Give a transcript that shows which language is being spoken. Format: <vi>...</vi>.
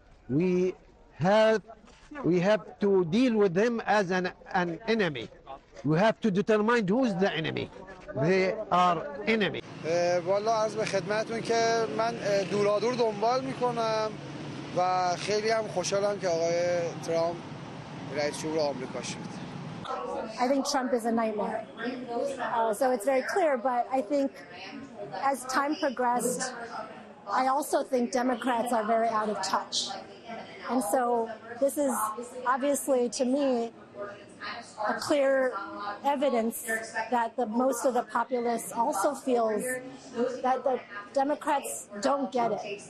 <en>We have to deal with them as an enemy. We have to determine who's the enemy. They are enemy.</en> <fa>والا عرض به خدمتتون که من دورادور دنبال میکنم و خیلی هم خوشحالم که آقای ترامپ رئیس جمهور آمریکا شد.</fa> <en>I think Trump is a nightmare. So it's very clear, but I think as time progressed, I also think Democrats are very out of touch. And so this is obviously, to me, a clear evidence that most of the populace also feels that the Democrats don't get it.</en>